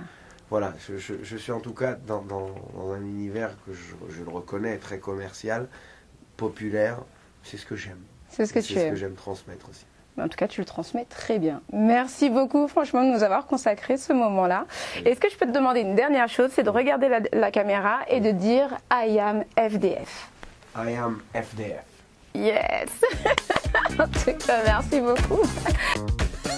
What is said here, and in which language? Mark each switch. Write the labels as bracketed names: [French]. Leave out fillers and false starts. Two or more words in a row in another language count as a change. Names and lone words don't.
[French] Voilà, je suis en tout cas dans un univers que je le reconnais, très commercial, populaire. C'est ce que j'aime. C'est ce que tu aimes. C'est ce que j'aime transmettre aussi. En tout cas, tu le transmets très bien. Merci beaucoup, franchement, de nous avoir consacré ce moment-là. Oui. Est-ce que je peux te demander une dernière chose, c'est de regarder la caméra et de dire [English] I am FDF. I am FDF. Yes. [French] En tout cas, merci beaucoup.